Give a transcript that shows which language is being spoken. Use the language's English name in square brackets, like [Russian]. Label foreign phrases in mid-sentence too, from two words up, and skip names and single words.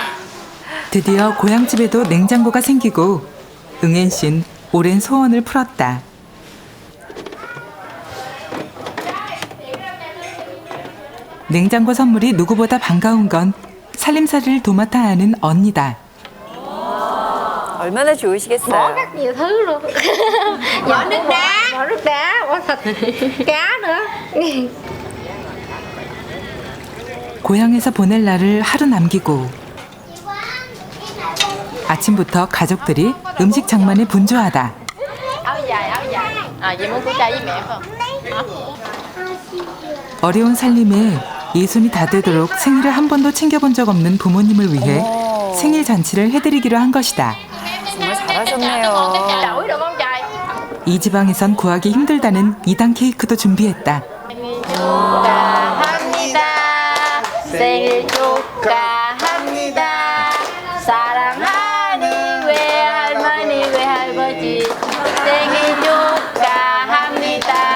[Korean] 드디어 고향집에도 냉장고가 생기고 응엔 씨는 오랜 소원을 풀었다. 냉장고 선물이 누구보다 반가운 건 살림살이를 도맡아 하는 언니다. 얼마나 좋으시겠어요. [Vietnamese] nhiều thứ luôn. Vỏ nước đá, vỏ thịt cá nữa. [Korean] 고향에서 보낼 날을 하루 남기고 아침부터 가족들이 음식 장만에 분주하다. [Vietnamese] Áo dài. À, vậy muốn của cha với mẹ không? [Korean] 어려운 살림에 예순이 다 되도록 생일을 한 번도 챙겨본 적 없는 부모님을 위해 생일 잔치를 해드리기로 한 것이다. 정말 잘하셨네요. [Vietnamese] Đổi được không trời? [Korean] 이 지방에선 구하기 힘들다는 2단 케이크도 준비했다. 축하합니다. 생일 축하합니다. 사랑하는 외할머니 외할아버지 생일 축하합니다.